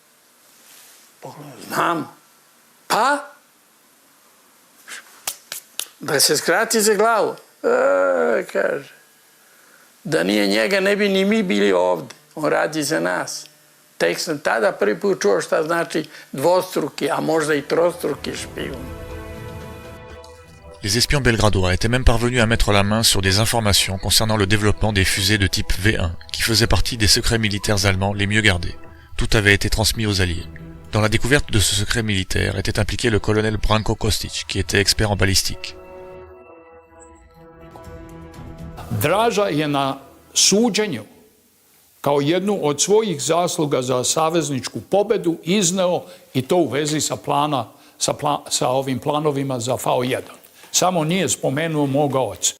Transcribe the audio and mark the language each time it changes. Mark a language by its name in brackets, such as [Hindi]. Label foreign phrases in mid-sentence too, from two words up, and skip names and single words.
[Serbian] Znamo. Pa? Da se skrati za glavu. Kaže. Da nije njega, ne bi ni mi bili ovde. On radi za nas. Tek sam tada prvi put čuo šta znači dvostruki, a možda i trostruki špijun. [French] Les espions belgradois étaient même parvenus à mettre la main sur des informations concernant le développement des fusées de type V1, qui faisaient partie des secrets militaires allemands les mieux gardés. Tout avait été transmis aux Alliés. Dans la découverte de ce secret militaire était impliqué le colonel Branko Kostić, qui était expert en balistique. [Serbian] Draža je na suđenju kao jednu od svojih zasluga za savezničku pobedu izneo i to u vezi sa ovim planovima za V1. Samo nije spomenuo moga oca.